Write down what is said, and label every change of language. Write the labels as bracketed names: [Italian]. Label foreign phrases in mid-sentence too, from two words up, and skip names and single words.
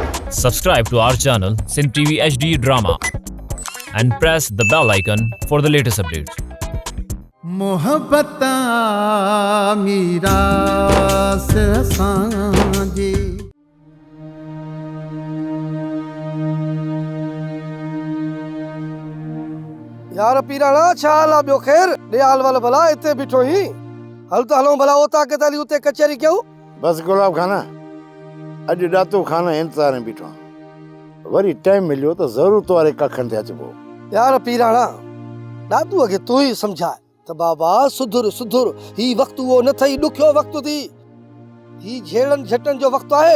[English] Subscribe to our channel Sin TV HD Drama and press the bell icon for the latest updates. [Sindhi] मोहब्बत मीरास सांजे यार पीराणा छा हाल आहे? ॿियो ख़ैर ॾियाल वाल भला हिते बीठो ही हल त हलूं भला उतां के ताली उते कचहरी कयूं। बस गुलाब खाना अॼु ॾातो खाना इंतज़ार में बीठो आहियां। वरी टाइम मिलियो त ज़रूरत वारे कखनि ते अचिबो। यार पीराणा ॾातूअ खे तूं ई सम्झाए त बाबा सुधुर सुधुर, ही वक़्तु उहो न थई ॾुखियो वक़्तु थी, ही झेड़नि झटनि जो वक़्तु आहे।